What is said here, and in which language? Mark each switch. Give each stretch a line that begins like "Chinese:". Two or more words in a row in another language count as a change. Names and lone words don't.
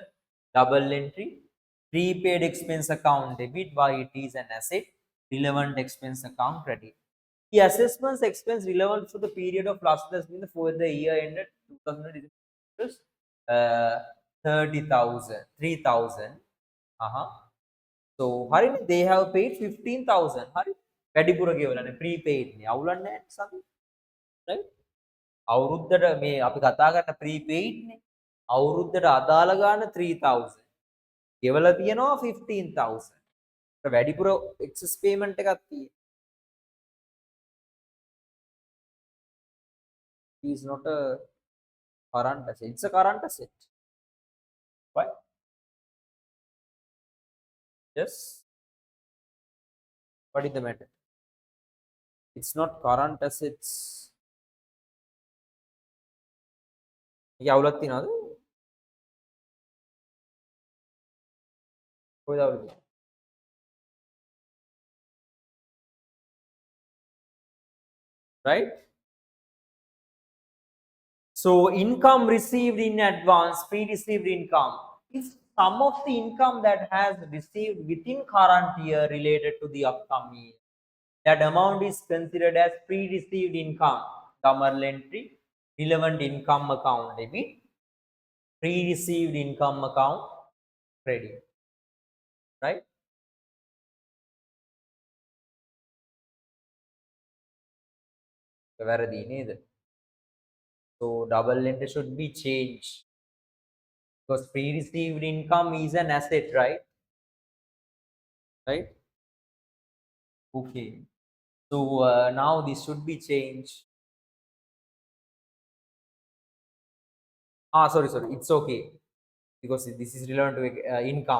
English: Double entry, prepaid expense account debit, why it is an asset, relevant expense account credit. The assessments expense relevant for the period of last year for the year ended 2000 uh, 30,000, 3,000. So හරිනේ, they have paid 15,000.
Sinhala: හරි. වැඩිපුර ගෙවලානේ prepaid නේ. අවුලක් නැහැ සමි. right? අවුරුද්දට මේ අපි කතා කරන prepaid නේ. අවුරුද්දට අදාළ ගාන 3,000. ගෙවලා තියෙනවා 15,000. වැඩිපුර
English: excess payment
Sinhala: එකක් තියෙනවා.
English: It is not a current asset. It's a current asset. Why? Yes. What is the matter? It's not current assets.
Sinhala: මේක අවුලක් තියනවද? කොහෙද අවුලද?
English: Right? So income received in advance, pre-received income, is some of the income that has received within current year related to the upcoming year. That amount is considered as pre-received income. Double entry, relevant income account debit, pre-received income account credit. Right?
Sinhala: වැරදි නේද?
English: So double entry should be changed because pre-received income is an asset, right? Right? Okay. So now this should be changed. Sorry, it's okay because this is relevant to income.